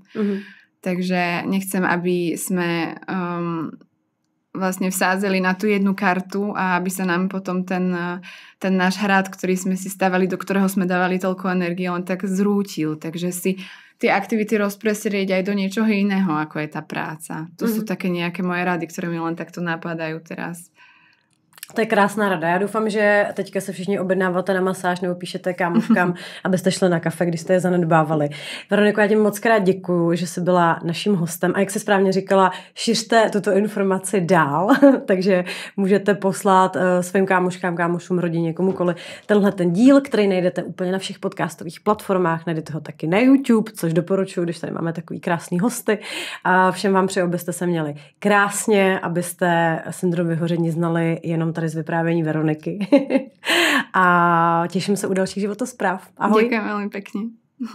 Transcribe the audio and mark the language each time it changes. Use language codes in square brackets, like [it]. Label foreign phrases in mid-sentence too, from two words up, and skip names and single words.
[sk] Takže nechcem, aby sme vlastne vsázeli na tú jednu kartu a aby sa nám potom ten náš hrad, ktorý sme si stavali, do ktorého sme dávali toľko energie, len tak zrútil. Takže si tie aktivity rozpresrieť aj do niečoho iného, ako je tá práca. To sú také nejaké moje rady, ktoré mi len takto napadajú teraz. [cs] To je krásná rada. Já doufám, že teďka se všichni objednáváte na masáž nebo píšete kámoškám, abyste šli na kafe, když jste je zanedbávali. Veroniko, já ti moc krát děkuju, že jsi byla naším hostem a jak jsi správně říkala, šiřte tuto informaci dál, takže můžete poslat svým kámoškám, kámošům, rodině, komukoli tenhle ten díl, který najdete úplně na všech podcastových platformách, najdete ho taky na YouTube, což doporučuji, když tady máme takový krásný hosty. A všem vám přeju, abyste se měli krásně, abyste syndrom vyhoření znali jenom tady z vyprávění Veroniky. A těším se u dalších životospráv. Ahoj. [sk] Ďakujem veľmi pekne.